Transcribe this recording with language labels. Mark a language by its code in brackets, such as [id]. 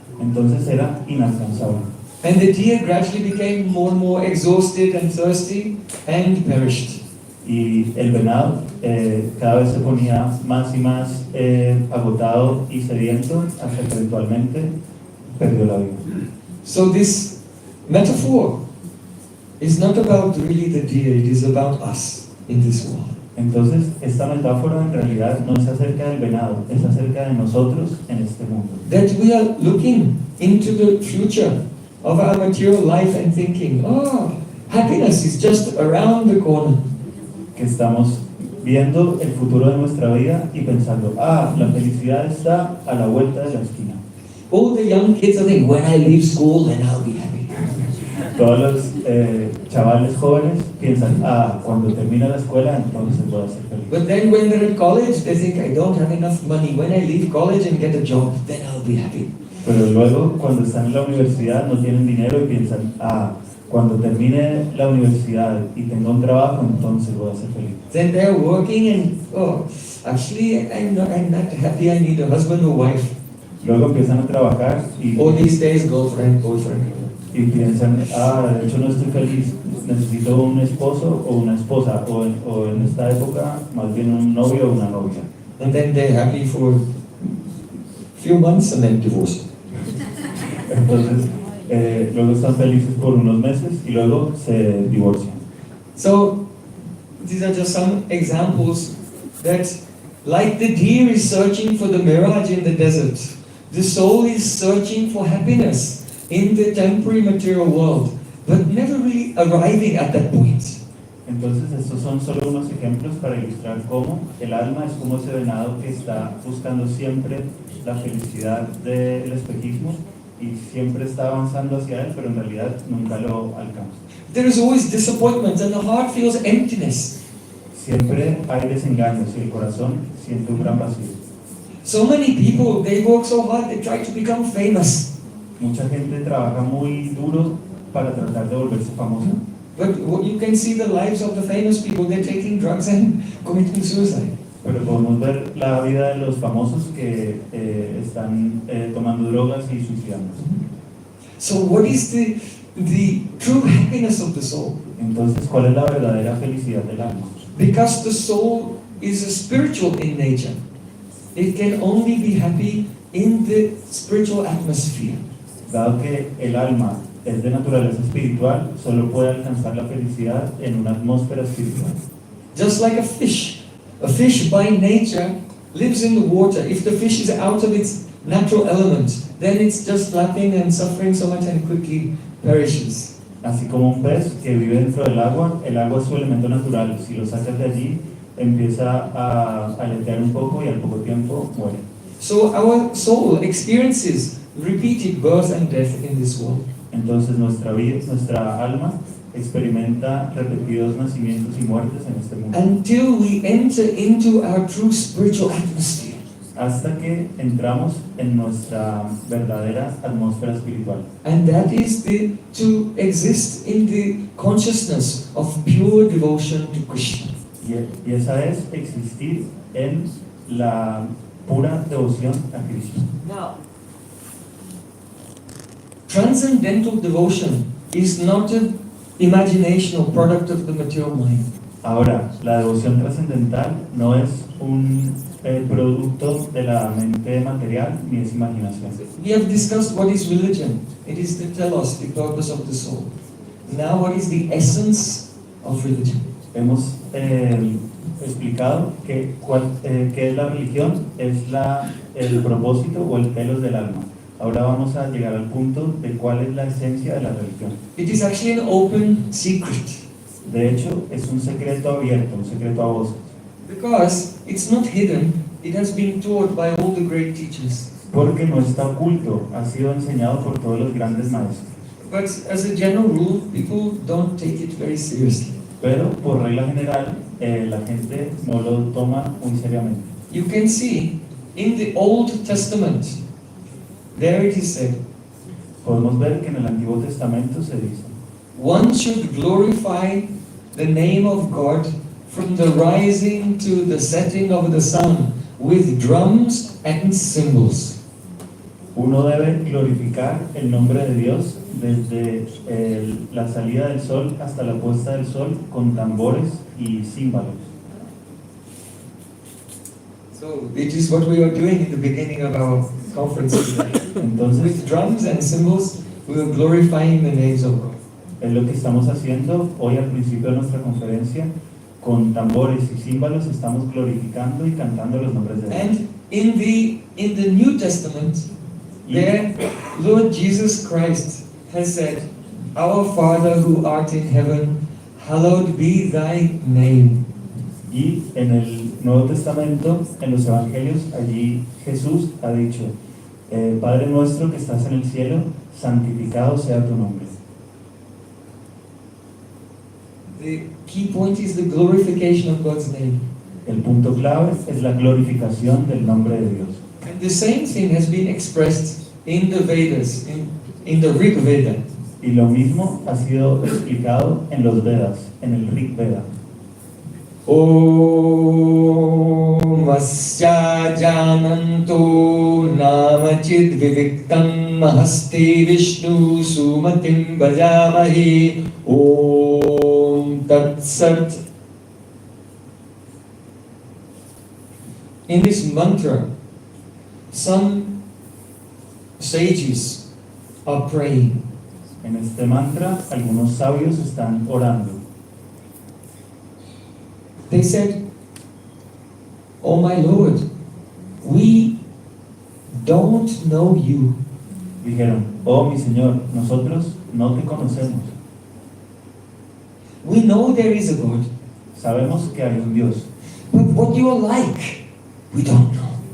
[es] Entonces era inalcanzable. [en] And the deer gradually became more and more exhausted and thirsty and perished. [es] Y el venado cada vez se ponía más y más agotado y sediento hasta que eventualmente perdió la vida. [en] So this metaphor is not about really the deer, it is about us in this world. [es] Entonces, esta metáfora en realidad no es acerca del venado, es acerca de nosotros en este mundo. [en] That we are looking into the future of our material life and thinking, oh, happiness is just around the corner. [es] Que estamos viendo el futuro de nuestra vida y pensando, la felicidad está a la vuelta de la esquina. [en] All the young kids are thinking, when I leave school, then I'll be happy. [es] Todos los chavales jóvenes piensan, cuando termine la escuela, entonces voy a ser feliz. [en] But then when they're at college, they think, I don't have enough money. When I leave college and get a job, then I'll be happy. [es] Pero luego, cuando están en la universidad, no tienen dinero y piensan, cuando termine la universidad y tenga un trabajo, entonces voy a ser feliz. [en] Then they're working and, actually, I'm not happy. I need a husband or wife. [es] Luego empiezan a trabajar y [en] These days, girlfriend, boyfriend. [es] Y piensan, de hecho no estoy feliz, necesito un esposo o una esposa, o en esta época más bien un novio o una novia. [en] And then they're happy for a few months and then divorce. [es] Entonces, luego están felices por unos meses y luego se divorcian. [en] So, these are just some examples that Like the deer is searching for the mirage in the desert, the soul is searching for happiness in the temporary material world, but never really arriving at that point. [es] Entonces estos son solo unos ejemplos para ilustrar cómo el alma es como ese venado que está buscando siempre la felicidad del espejismo y siempre está avanzando hacia él, pero en realidad nunca lo alcanza. [en] There is always disappointment and the heart feels emptiness. [es] Siempre hay desengaños y el corazón siente un gran vacío. [en] So many people, they work so hard, they try to become famous. [es] Mucha gente trabaja muy duro para tratar de volverse famosa, [en] But you can see the lives of the famous people, they're taking drugs and committing suicide. [es] pero podemos ver la vida de los famosos que están tomando drogas y suicidándose. [en] So what is the true happiness of the soul? [es] Entonces, ¿cuál es la verdadera felicidad del alma? [en] Because the soul is a spiritual in nature. It can only be happy in the spiritual atmosphere. [es] Dado que el alma es de naturaleza espiritual, solo puede alcanzar la felicidad en una atmósfera espiritual. [en] Just like a fish. A fish by nature lives in the water. If the fish is out of its natural element, then it's just flapping and suffering so much and quickly perishes. [es] Así como un pez que vive dentro del agua, el agua es su elemento natural. Si lo sacas de allí, empieza a aletear un poco y al poco tiempo muere. [en] So our soul experiences repeated birth and death in this world. [es] Entonces nuestra vida, nuestra alma experimenta repetidos nacimientos y muertes en este mundo. [en] Until we enter into our true spiritual atmosphere. [es] Hasta que entramos en nuestra verdadera atmósfera espiritual. [en] And that is to exist in the consciousness of pure devotion to Krishna. [es] Y esa es existir en la pura devoción a Krishna. [en] Now, transcendental devotion is not an imagination or product of the material mind. [es] Ahora, la devoción trascendental no es un producto de la mente material ni es imaginación. [en] We have discussed what is religion. It is to tell us the purpose of the soul. Now, what is the essence of religion? [es] Hemos explicado que es la religión, es el propósito o el telos del alma. Ahora vamos a llegar al punto de cuál es la esencia de la religión. [en] It is actually an open secret. [es] De hecho, es un secreto abierto, un secreto a voces. [en] Because it's not hidden, it has been taught by all the great teachers. [es] Porque no está oculto, ha sido enseñado por todos los grandes maestros. [en] But as a general rule, people don't take it very seriously. [es] Pero por regla general, la gente no lo toma muy seriamente. [en] You can see in the Old Testament, there it is said, [es] Podemos ver que en el Antiguo Testamento se dice: [en] one should glorify the name of God from the rising to the setting of the sun with drums and cymbals. [es] uno debe glorificar el nombre de Dios desde la salida del sol hasta la puesta del sol con tambores y címbalos. [en] So it is what we were doing in the beginning of our conference today. [es] Entonces, [en] With drums and cymbals, we were glorifying the names of God. [es] es lo que estamos haciendo hoy al principio de nuestra conferencia. Con tambores y címbalos estamos glorificando y cantando los nombres de Dios. [en] And in the New Testament, there Lord Jesus Christ has said, "Our Father who art in heaven, hallowed be thy name." [es] Y en el Nuevo Testamento, en los Evangelios, allí Jesús ha dicho: Padre nuestro que estás en el cielo, santificado sea tu nombre. [en] The key point is the glorification of God's name. [es] El punto clave es la glorificación del nombre de Dios. [en] And the same thing has been expressed in the Vedas, in the Rig Veda. [es] Y lo mismo ha sido explicado en los Vedas, en el Rig Veda. [sa] Om Asya Jananto Namachid Viviktam Mahaste Vishnu Sumatim Bhajamahi Om Tat Sat. [en] In this mantra, some sages are praying. [es] En este mantra, algunos sabios están orando. [en] They said, "Oh my Lord, we don't know you." [es] Dijeron, oh mi Señor, nosotros no te conocemos. [en] "We know there is a God, [es] Sabemos que hay un Dios, [en] but what you're like, we don't know.